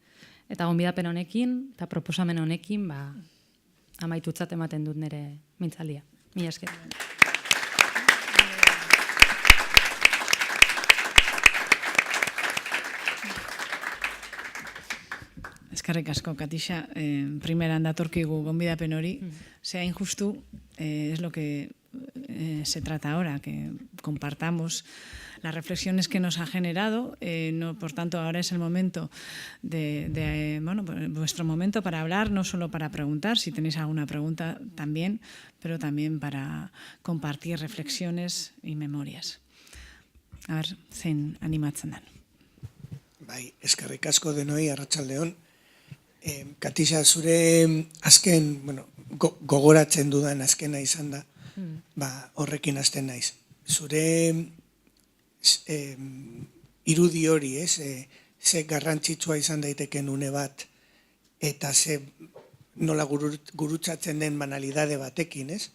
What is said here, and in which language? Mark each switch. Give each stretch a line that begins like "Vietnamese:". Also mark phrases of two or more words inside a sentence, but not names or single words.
Basque: Eta gonbidapen honekin, eta proposamen honekin, amaitutzat ematen dut nire mintzaldia. Mila esker. Eskerrik asko, Katixa. Primeran datorkigu gonbidapen hori.
Spanish: Sea injustu, es lo que se trata ahora, que compartamos las reflexiones que nos ha generado. Por tanto, ahora es el momento vuestro momento para hablar, no solo para preguntar, si tenéis alguna pregunta también, pero también para compartir reflexiones y memorias. A ver,
Basque: zein animatzen den. Bai, eskerrik asko denoi, arratsaldeon. Katixa, zure azken, gogoratzen dudan azkena izan da, horrekin hasten naiz. Zure irudi hori, ze garrantzitsua izan daiteken une bat, eta ze nola gurutzatzen den banalidade batekin, ez?